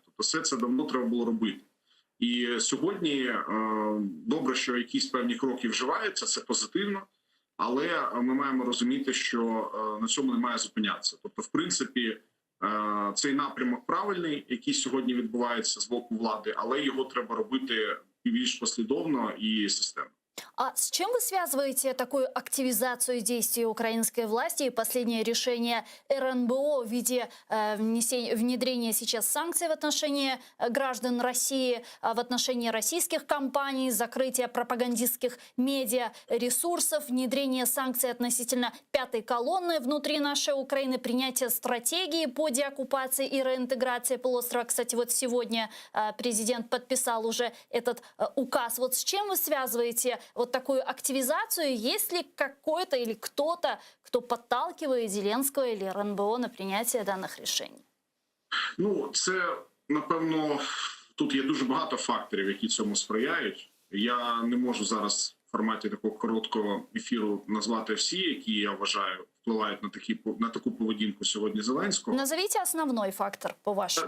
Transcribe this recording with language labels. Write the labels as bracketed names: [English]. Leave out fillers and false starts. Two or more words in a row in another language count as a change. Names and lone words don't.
[Ukrainian] Тобто все це давно треба було робити. І сьогодні добре, що якісь певні кроки вживаються, це позитивно, але ми маємо розуміти, що на цьому не має зупинятися. Тобто, в принципі, цей напрямок правильний, який сьогодні відбувається з боку влади, але його треба робити більш послідовно і системно. [Russian] А с чем вы связываете такую активизацию действий украинской власти и последнее решение РНБО в виде внедрения сейчас санкций в отношении граждан России, в отношении российских компаний, закрытия пропагандистских медиаресурсов, внедрение санкций относительно пятой колонны внутри нашей Украины, принятие стратегии по деоккупации и реинтеграции полуострова? Кстати, вот сегодня президент подписал уже этот указ. Вот с чем вы связываете вот такую активизацию? Есть ли какой-то или кто-то, кто подталкивает Зеленского или РНБО на принятие данных решений? [Ukrainian] Це, напевно, тут є дуже багато факторів, які цьому сприяють. Я не можу зараз в форматі такого короткого ефіру назвати всі, які, я вважаю, впливають на таку поведінку сьогодні Зеленського. Назовіть основний фактор, по-вашому.